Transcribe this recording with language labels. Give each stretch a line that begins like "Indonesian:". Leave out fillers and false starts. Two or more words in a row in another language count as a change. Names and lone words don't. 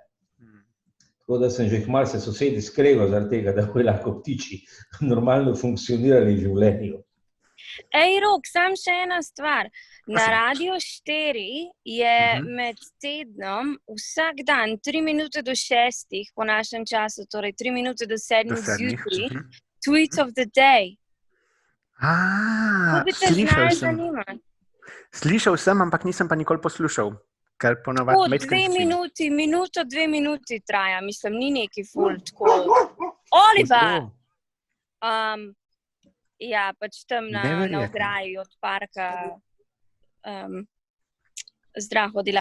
Slovenian: Tako da sem že malo se sosedi skregal zaradi tega, da bojo lahko ptiči normalno funkcionirali v življenju. Ej, Rok, sam še ena stvar. Na Radio 4 je med tednom vsak dan 3 minute do 6 po našem času, torej 3 minute do 7 zjutraj, Tweet of the Day. To bi te znali zanimati. Slišal sem, ampak nisem pa nikoli poslušal. Kar ponovadi 2 minuti traja, mislim, ni neki ful tako. Oliver! Ja, pač tam na ograji od parka zdravo dela.